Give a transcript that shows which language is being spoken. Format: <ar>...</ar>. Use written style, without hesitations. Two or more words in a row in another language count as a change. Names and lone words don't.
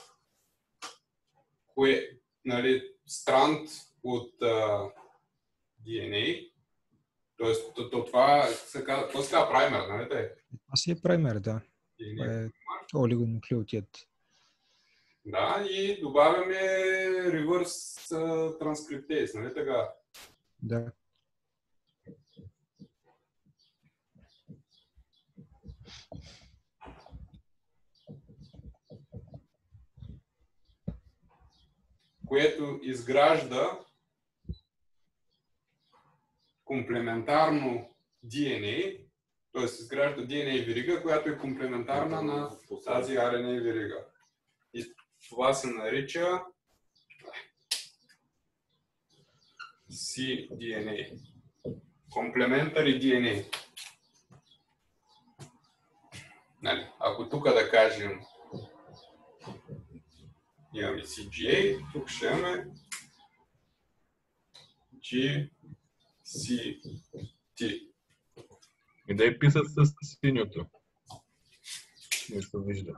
<bg>Нали, странт от DNA. Тоест, това се казва праймер, нали? Това си е праймер, да. Това е олигонуклеотид. Да, и добавяме</bg> <en>reverse transcriptase,</en> <bg>нали така? Да. Което изгражда комплементарно DNA, т.е. изгражда DNA верига, която е комплементарна на тази RNA верига. И това се нарича cDNA.</bg> <en>Complementary DNA.</en> <bg>Нали, ако тук да кажем имаме CGA, тук ще имаме GCT. И да я писат с синьото. Не се вижда.</bg>